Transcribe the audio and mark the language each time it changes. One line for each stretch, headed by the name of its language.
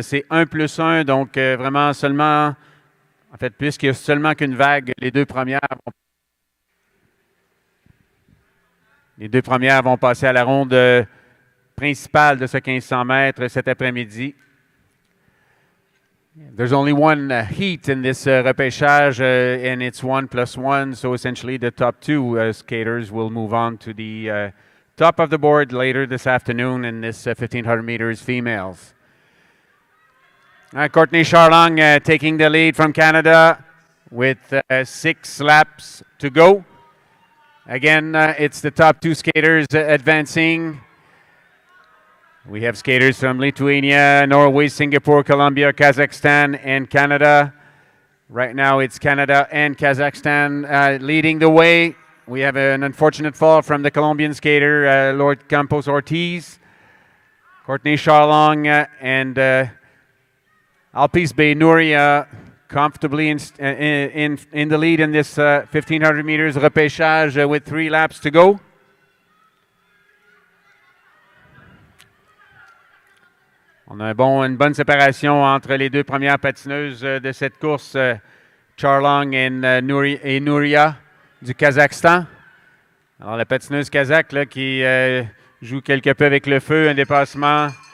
French: C'est 1+1, donc vraiment seulement, en fait, puisqu'il n'y a seulement qu'une vague, les deux premières vont passer à la ronde principale de ce 1500 mètres cet après-midi.
English: There's only one heat in this repêchage, and it's 1+1, so essentially the top 2 skaters will move on to the top of the board later this afternoon in this 1500 meters females. Courtney Charlong taking the lead from Canada with 6 laps to go. Again, it's the top 2 skaters advancing. We have skaters from Lithuania, Norway, Singapore, Colombia, Kazakhstan, and Canada. Right now, it's Canada and Kazakhstan leading the way. We have an unfortunate fall from the Colombian skater, Lord Campos-Ortiz. Courtney Charlong and Alpisbe Nuria comfortably in the lead in this 1500 meters repêchage with 3 laps to go.
French: On a une bonne séparation entre les deux premières patineuses de cette course, Charlong et Nuria du Kazakhstan. Alors la patineuse kazakh là, qui joue quelque peu avec le feu, un dépassement